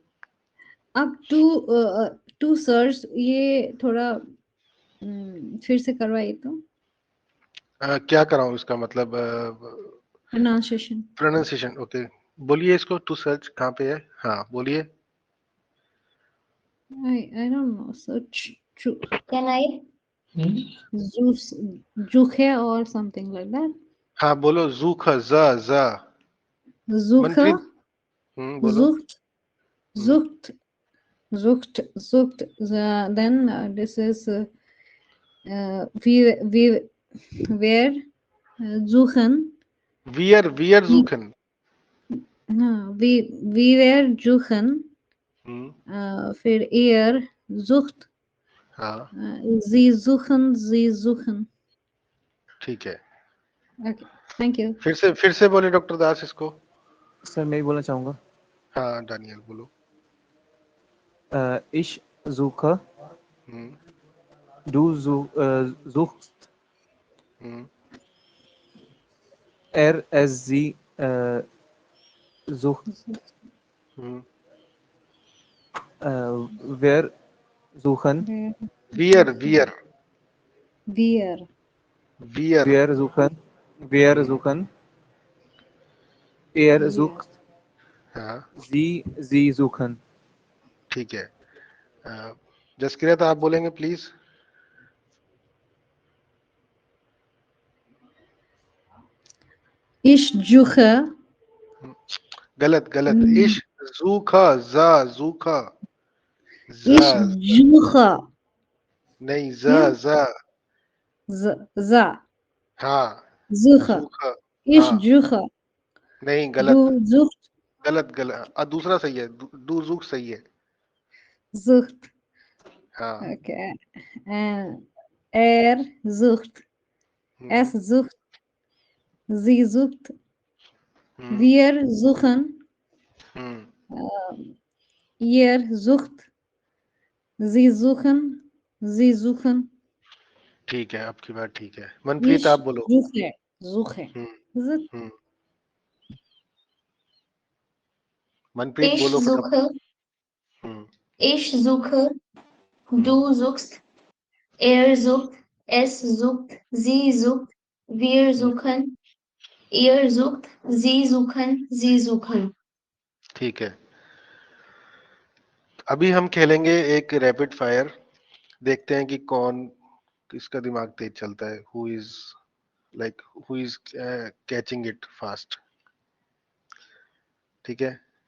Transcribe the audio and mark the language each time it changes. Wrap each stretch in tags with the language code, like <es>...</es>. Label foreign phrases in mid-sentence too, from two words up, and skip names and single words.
<hi>अब</hi> <en>to search</en> <hi>ये थोड़ा फिर से करवाइए तो। क्या कराऊं इसका मतलब? प्रोनाउंसिएशन। ओके, बोलिए इसको।</hi> <en>to search</en> <hi>कहाँ पे है? हाँ बोलिए।</hi> <en>I don't know, search Can I? Juche or something like that.</en> <hi>हाँ बोलो, जूख, ज</hi> <de>Suche,</de> <hi>बोलो।</hi> <de>sucht,</de> <en>then this is</en> <de>wir suchen. Wir suchen. Wir suchen. फिर ihr sucht.</de> <hi>हाँ</hi> <de>Sie suchen.</de> <hi>ठीक है।</hi> <en>Okay, thank you.</en> <hi>फिर से बोले डॉक्टर दास इसको। सर मैं बोलना चाहूंगा। हाँ डैनियल बोलो।</hi> <de>Ich suche, du suchst, sie sucht, wir suchen, wir suchen, er sucht, sie suchen।</de> <hi>ठीक है। जसकिरत आप बोलेंगे प्लीज।</hi> <de>Ich suche.</de> <hi>गलत।</hi> <de>Ich suche, suche. Ich suche.</de> <hi>नहीं, za. हाँ</hi> <de>Suche. Ich suche.</de> <hi>नहीं,</hi> <de>Du</de> <hi>गलत।</hi> <de>suchst.</de> <hi>गलत। दूसरा सही है,</hi> <de>du suchst</de> <hi>सही है।</hi> <de>Sucht.</de> <hi>हाँ</hi> <de>Okay. Er sucht. Es sucht. Sie sucht. Wir suchen. Ihr sucht. Sie suchen.</de> <hi>ठीक है, आपकी बात ठीक है। मनप्रीत आप बोलो।</hi> <de>Suche.</de> <hi>मनप्रीत</hi> <de>Ich</de> <hi>बोलो</hi> <de>suche. Ich suche. Du suchst. Er sucht. Es sucht. Sie sucht. Wir suchen. Ihr sucht. Sie suchen.</de> <hi>ठीक है। अभी हम खेलेंगे एक</hi> <en>rapid fire.</en> <hi>देखते हैं कि किसका दिमाग तेज चलता है।</hi> <en>who is catching it fast.</en> <hi>ठीक है।</hi>